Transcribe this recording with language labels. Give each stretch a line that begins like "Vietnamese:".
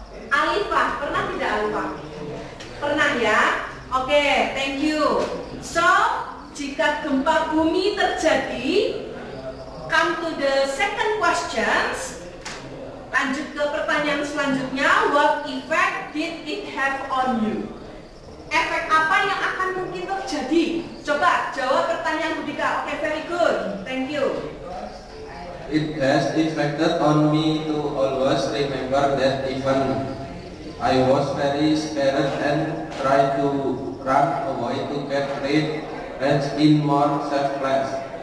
Indonesian: Alifah, pernah tidak Alifah? Pernah ya? Oke,
English: thank you. So,
Indonesian: jika gempa bumi terjadi,
English: come to the second questions.
Indonesian: Lanjut ke pertanyaan selanjutnya.
English: What effect did it have on you?
Indonesian: Efek apa yang akan mungkin terjadi? Coba jawab pertanyaan Bu Dika. Oke,
English: very good. Thank you. It has affected on me to always remember that even I was very scared and try to run away to get rid and in more safe place.